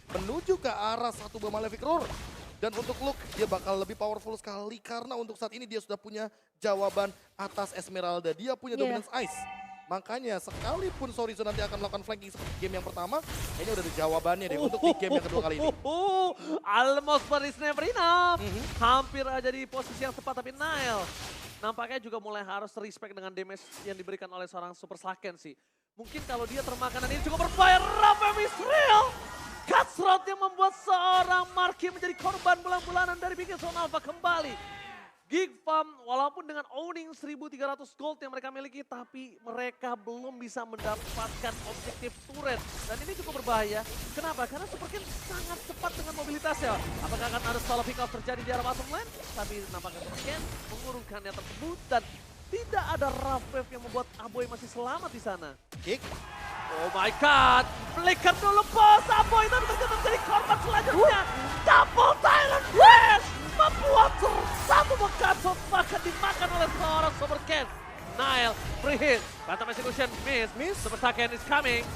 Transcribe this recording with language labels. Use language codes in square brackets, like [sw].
[id] Menuju ke arah satu buah Malefic Roar. Dan untuk Luke, dia bakal lebih powerful sekali karena untuk saat ini dia sudah punya jawaban atas Esmeralda. Dia punya Dominance Ice. Makanya sekalipun Sorizo nanti akan melakukan flanking seperti game yang pertama, ini udah ada jawabannya deh untuk di game yang kedua kali ini. [en] Almost but it's never enough. [id] Hampir aja di posisi yang tepat tapi Nile nampaknya juga mulai harus respect dengan damage yang diberikan oleh seorang Super Saken sih. Mungkin kalau dia termakan dan ini cukup berbahaya. Rafa Misrael. Cutthroat yang membuat seorang Marky menjadi korban bulan-bulanan dari Big Eternava kembali. Geek Farm walaupun dengan owning 1.300 gold yang mereka miliki, tapi mereka belum bisa mendapatkan objektif turret. Dan ini cukup berbahaya. Kenapa? Karena Super Ken sangat cepat dengan mobilitasnya. Apakah akan ada solo pick off terjadi di arah bottom lane? Tapi nampaknya Super Ken mengurungkannya tersebut dan tidak ada rough wave yang membuat Aboy masih selamat di sana. [en] Kick. Oh my god, [id] flicker dulu bos, Aboy tapi ternyata menjadi korban selanjutnya. Double Tyrant Crash membuat satu bekatot bahkan dimakan oleh seorang Super Ken. [en] Nile, free hit, Phantom Execution, miss, Super Saken is coming.